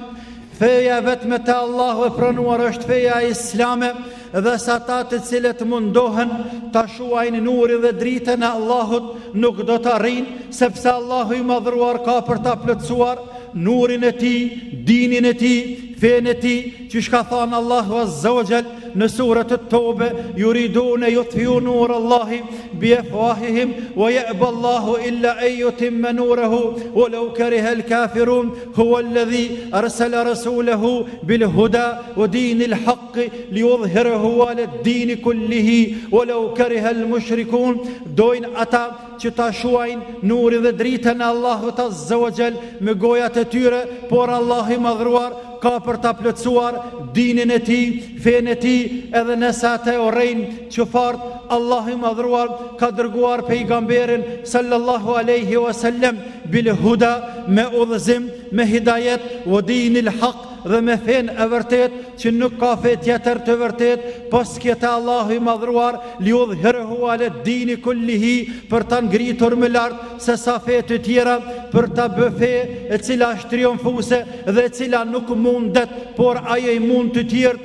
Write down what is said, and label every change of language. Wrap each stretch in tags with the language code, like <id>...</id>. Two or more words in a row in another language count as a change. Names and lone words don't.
<sq>Feja vetëm te Allahu e pranuar është feja islame, dhe sa ata të cilët mundohen ta shuajnë nurin dhe dritën e Allahut nuk do të arrijnë, sepse Allahu i madhruar ka për ta plotësuar nurin e tij, dinin e tij, fenë e tij, që ka thënë Allahu</sq> <ar>عز وجل</ar> <sq>në surën At-Tawba,</sq> <ar>يريدون يطفئوا نور الله بأفواههم ويأبى الله إلا أن يتم نوره ولو كره الكافرون هو الذي أرسل رسوله بالهدى ودين الحق ليظهره على الدين كله ولو كره المشركون.</ar> <sq>Dojnë ata që ta shuajnë nurin dhe dritën e Allahut</sq> <ar>عز وجل</ar> <sq>me gojat e tyre, por Allahu i madhruar ka për ta plotësuar dinin e tij, fenë e tij, edhe nëse ata urrejnë që fort, Allahu i madhruar ka dërguar pejgamberin</sq> <ar>صلى الله عليه وسلم بالهدى,</ar> <sq>me udhëzim, me hidayet,</sq> <ar>ودين الحق,</ar> <sq>dhe me fenë e vërtet, që nuk ka fe tjetër të vërtet pas këta Allahu i madhruar,</sq> <ar>ليظهره على الدين كله,</ar> <sq>për ta ngritur më lart se sa fe të tjera, për ta bë fe e cila është triumfuese dhe e cila nuk mundet, por ajo i mund të tjerë.</sq>